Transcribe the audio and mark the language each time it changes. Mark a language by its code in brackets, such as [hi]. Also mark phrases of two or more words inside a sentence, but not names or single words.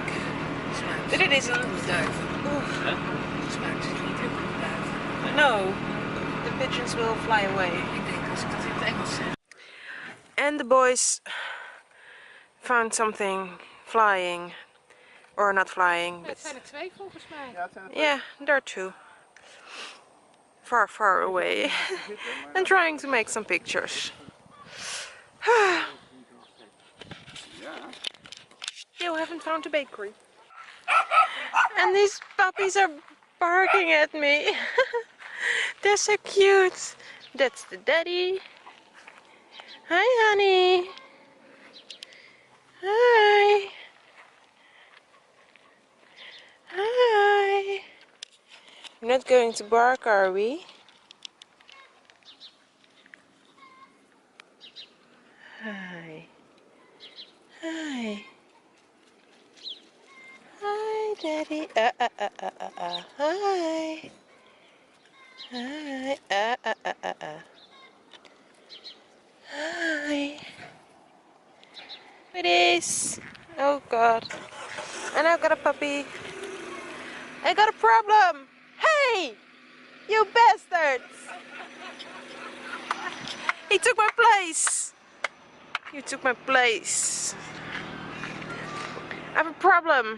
[en] But it isn't. No, the pigeons will fly away. And the boys found something flying, or not flying, but [nl] zijn er 2 volgens mij. [en] yeah, there are 2. Far away. And trying to make some pictures. You haven't found a bakery. And these puppies are barking at me. They're so cute. That's the daddy. Hi, honey. Hi. Hi. We're not going to bark, are we? Hi. Hi. Hi, Daddy. Hi. Hi. Hi. It is. Oh God. And I've got a puppy. I got a problem. Hey! You bastards! He took my place. You took my place. I have a problem.